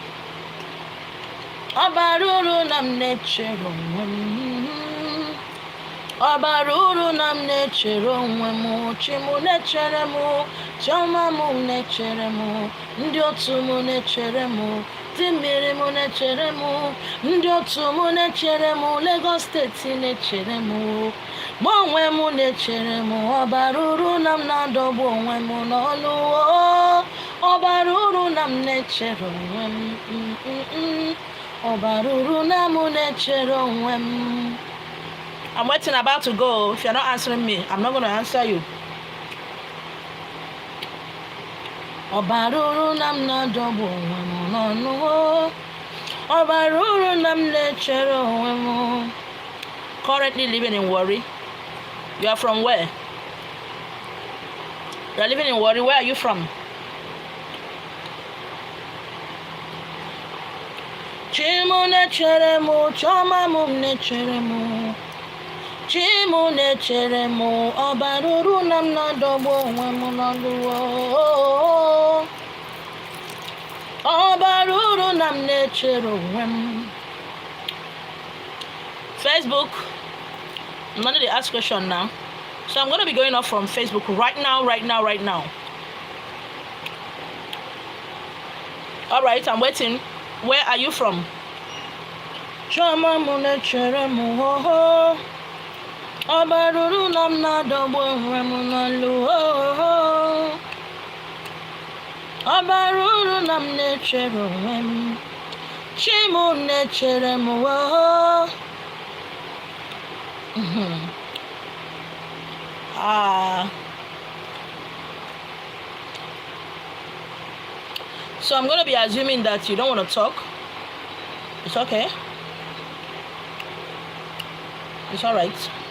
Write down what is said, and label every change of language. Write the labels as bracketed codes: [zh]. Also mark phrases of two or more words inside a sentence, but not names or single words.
[ig] Ọ bara uru na m na-echere onwe m, ọ bara uru na m na-echere onwe m, chi m na-echere m, chiọma m na-echere m, ndị otu m na-echere m, dị mmiri m na-echere m, ndị otu m na-echere m, Lagos steeti na-echere m, mụ onwe m na-echere m. Ọ bara uru na m na-adọgbu onwe m n'ọlụ, ọ bara uru na m na-echere onwe m, ọ bara uru na m na-echere onwe m. [en] I'm waiting, about to go. If you're not answering me, I'm not going to answer you. [ig] Ọ bara uru na m na-adọgbu onwe m n'ọlụ, ọ bara uru na m na-echere onwe m. [en] Currently living in Warri. You are from where? You are living in Warri. Where are you from? [ig] Chimu na-echere m, chiọma m na-echere m, chimu na-echere m. Ọ bara uru na m na-adọgbu onwe m n'ọlụ, ọ bara uru na m na-echere onwe m. [en] Facebook, I'm going to ask question now. So I'm going to be going off from Facebook right now. All right, I'm waiting. Where are you from? [ig] Chiọma m na-echere m, ọ bara uru na m na-adọgbu onwe m n'ọlụ, ọ bara uru na m na-echere onwe m, chi m na-echere m. [en] So I'm going to be assuming that you don't want to talk. It's okay. It's all right.